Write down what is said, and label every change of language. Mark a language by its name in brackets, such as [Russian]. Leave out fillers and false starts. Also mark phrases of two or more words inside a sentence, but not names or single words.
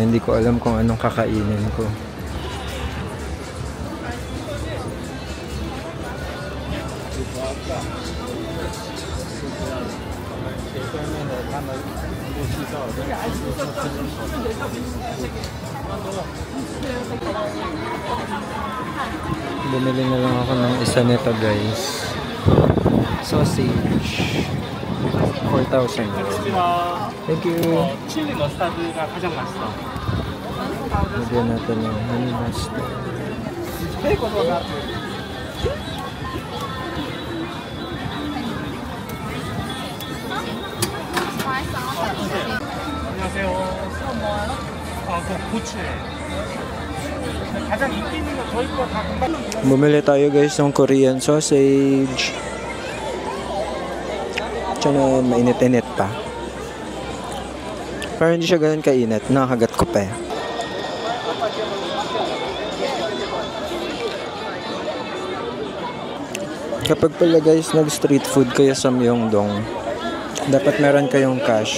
[Filipino] Hindi ko alam kung anong kakainin ko. Bumili na lang ako ng isa nito guys. Sausage. 4,000. [English] Thank you. [Korean] 칠리 머스타드가 가장 맛있어. [Filipino] Lagyan natin ng honey mustard. [Korean] 안녕하세요. 그 고추에. 가장 인기 있는 거 저희 거 다 금방. [Filipino] Bumili tayo guys ng [English] Korean sausage. [Filipino] Tiyan, mainit-init pa. Pero hindi siya ganun kainit. Nakagat ko pa eh. Kapag pala guys nag- [English] street food [Filipino] kayo sa Myeongdong, dapat meron kayong cash.